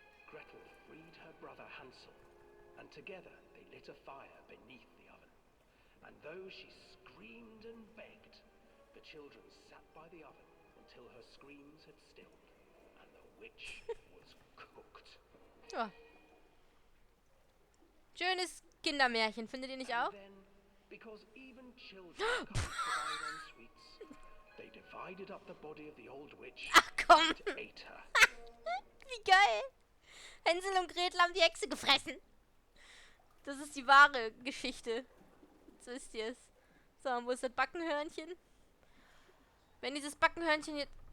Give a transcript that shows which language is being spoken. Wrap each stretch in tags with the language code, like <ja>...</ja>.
<en>Gretel freed her brother Hansel, and together they lit a fire beneath the oven. And though she screamed and begged, the children sat by the oven until her screams had stilled, and the witch was cooked.</en> <de>Ja. Schönes Kindermärchen, findet ihr nicht auch?</de> <en>And then, because even children can't survive on sweets, they divided up the body of the old witch</en> <de>Ach komm,</de> <en>and ate her.</en> <de>wie geil. Hänsel und Gretel haben die Hexe gefressen. Das ist die wahre Geschichte. So wisst ihr es. So, wo ist das Backenhörnchen? Wenn dieses Backenhörnchen jetzt...</de>